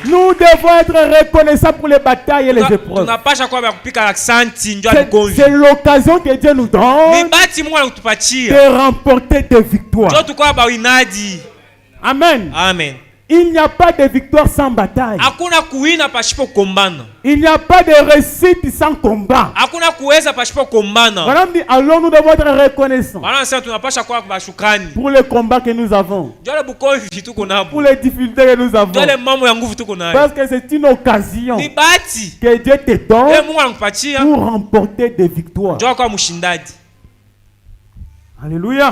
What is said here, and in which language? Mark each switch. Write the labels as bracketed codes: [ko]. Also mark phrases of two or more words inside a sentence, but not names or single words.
[fr] Nous devons être reconnaissants pour les batailles et les épreuves. C'est l'occasion que Dieu nous donne de remporter des victoires. Amen. Amen. Il n'y a pas de victoire sans bataille. [sw] Hakuna kuwina pasipo kumbana. [fr] Il n'y a pas de réussite sans combat. [sw] Hakuna kuweza pasipo kumbana. [fr] Alors nous devons être reconnaissants pour le combat que nous avons, pour les difficultés que nous avons, parce que c'est une occasion que Dieu te donne pour remporter des victoires. Alléluia.